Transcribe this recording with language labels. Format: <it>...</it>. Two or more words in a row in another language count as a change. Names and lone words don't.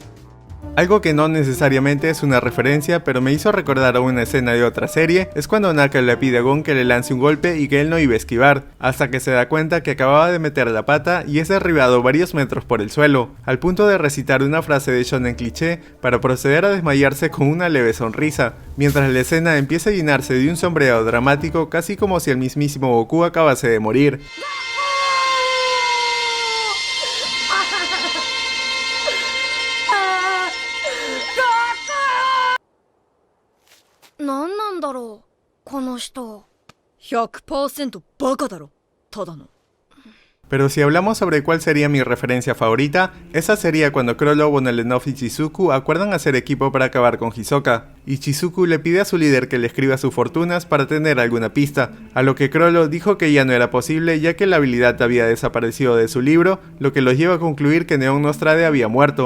<es>Algo que no necesariamente es una referencia, pero me hizo recordar a una escena de otra serie, es cuando Naka le pide a Gon que le lance un golpe y que él no iba a esquivar, hasta que se da cuenta que acababa de meter la pata y es derribado varios metros por el suelo, al punto de recitar una frase de shonen cliché para proceder a desmayarse con una leve sonrisa, mientras la escena empieza a llenarse de un sombreado dramático casi como si el mismísimo Goku acabase de morir.</es> <ja>何なんだろうこの人。 100% バカだろただの。</ja> <es>Pero si hablamos sobre cuál sería mi referencia favorita, esa sería cuando Chrollo, Bonolenov y Shizuku acuerdan hacer equipo para acabar con Hisoka, y Shizuku le pide a su líder que le escriba sus fortunas para tener alguna pista, a lo que Chrollo dijo que ya no era posible ya que la habilidad había desaparecido de su libro, lo que los lleva a concluir que Neon Nostrade había muerto.</es>